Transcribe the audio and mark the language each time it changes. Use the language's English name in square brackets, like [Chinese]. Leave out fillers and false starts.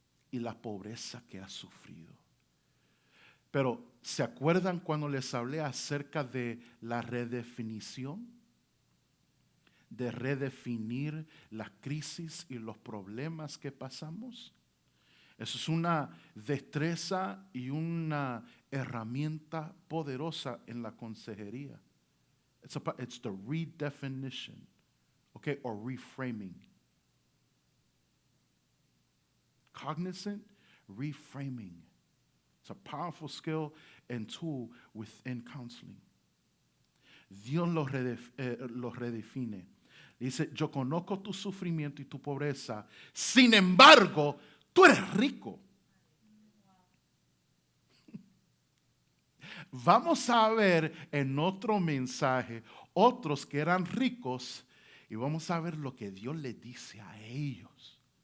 [Spanish] Y la pobreza que has sufrido. Pero, ¿se acuerdan cuando les hablé acerca de la redefinición? De redefinir la crisis y los problemas que pasamos. Eso es una destreza y una herramienta poderosa en la consejería. [English] It's the redefinition, okay, or reframing. Cognizant reframing. It's a powerful skill and tool within counseling. [Spanish] Dios los redefine. Dice, yo conozco tu sufrimiento y tu pobreza. Sin embargo, tú eres rico. Vamos a ver en otro mensaje otros que eran ricos y vamos a ver lo que Dios le dice a ellos.